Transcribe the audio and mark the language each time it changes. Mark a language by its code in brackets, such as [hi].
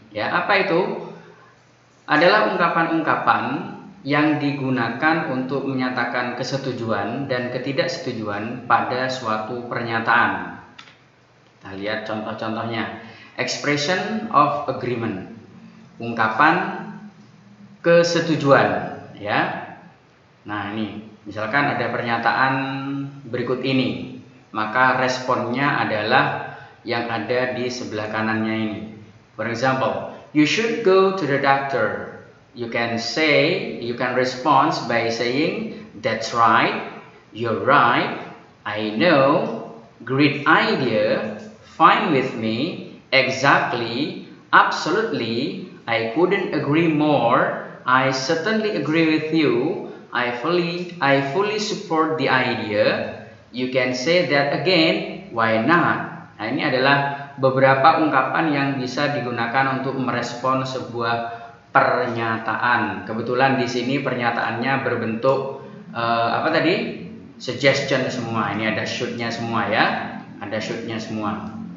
[id] Ya, apa itu? Adalah ungkapan-ungkapan yang digunakan untuk menyatakan kesetujuan dan ketidaksetujuan pada suatu pernyataan. Kita lihat contoh-contohnya. [en] Expression of agreement. [id] Ungkapan kesetujuan, ya. Nah, ini misalkan ada pernyataan berikut ini, maka responnya adalah yang ada di sebelah kanannya ini. [en] For example, you should go to the doctor. You can respond by saying, that's right, you're right, I know, great idea, fine with me, exactly, absolutely, I couldn't agree more, I certainly agree with you, I fully support the idea, you can say that again, why not? [id] Nah, ini adalah beberapa ungkapan yang bisa digunakan untuk merespon sebuah pernyataan. Kebetulan di sini pernyataannya berbentuk apa tadi? Suggestion semua. Ini ada should-nya semua ya. Ada should-nya semua.